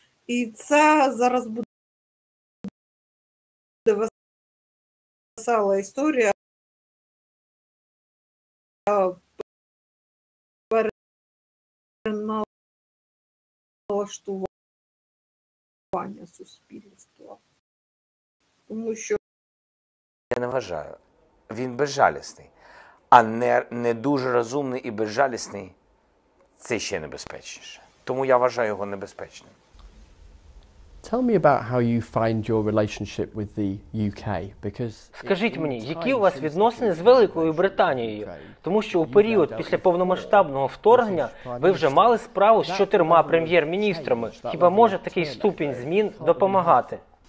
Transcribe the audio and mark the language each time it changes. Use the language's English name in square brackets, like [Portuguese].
[Ukrainian] І це зараз буде весела історія переналаштування суспільства. Тому що я не вважаю. Він безжалісний. А не дуже розумний і безжалісний – це ще небезпечніше. Тому я вважаю його небезпечним. [English] Tell me about how you find your relationship with the UK, because [Ukrainian] Скажіть мені, які у вас відносини з Великою Британією? Тому що у період після повномасштабного вторгнення ви вже мали справу з 4 прем'єр-міністрами. Хіба може такий ступінь змін допомагати?